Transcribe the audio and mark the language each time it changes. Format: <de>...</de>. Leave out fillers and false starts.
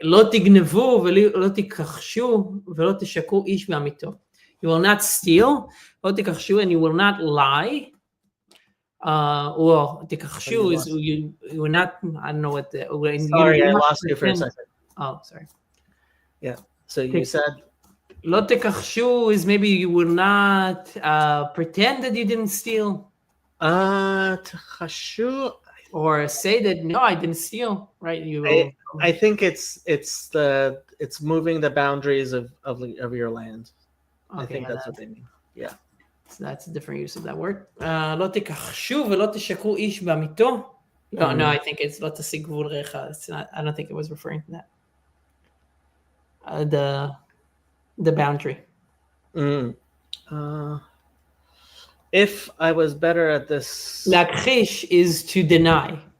<he>לא תגנבו ולא תכחשו ולא תשקרו איש בעמיתו.</he> <en>You will not steal,</en> <he>לא תכחשו,</he> <en>and you will not lie. Well, תכחשו is you will not, I don't know what the... Sorry, I lost you for a second. Oh, sorry. Yeah, so you said...</en> <he>לא תכחשו</he> <en>is maybe you will not pretend that you didn't steal.</en> <he>תכחשו...</he> <en>Or say that no, I didn't steal. Right? I think it's moving the boundaries of your land. Okay, I think that's what they mean. Yeah. So that's a different use of that word.</en> <he>לא תכחשו ולא תשקרו איש בעמיתו.</he> <en>No, I think it's</en> <he>לא תשיג גבול רעך.</he> <en>I don't think it was referring to that. The boundary. If I was better at this... Lakhish is to deny.</en>